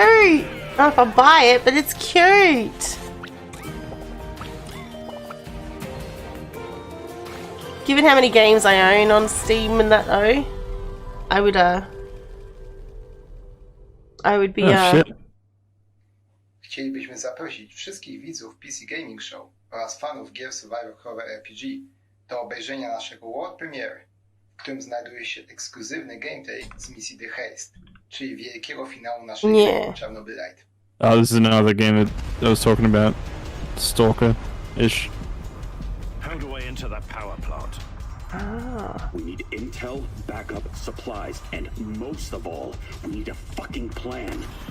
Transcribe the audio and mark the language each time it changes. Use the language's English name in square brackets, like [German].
[English] I don't know if I buy it, but it's cute. Given how many games I own on Steam and that though, I would be [Polish] Chcielibyśmy zaprosić wszystkich widzów PC Gaming Show oraz fanów gier Survivor Horror RPG do obejrzenia naszego world premiery, w którym znajduje się ekskluzywny gameplay z misji 𝗕𝗨𝗦𝗦𝗦, czyli wielkiego finału naszej gry Czarnobylite. [English] Oh, this is another game that I was talking about. Stalker-ish. How do I enter that power plant? We need intel, backup, supplies, and most of all, we need a fucking plan.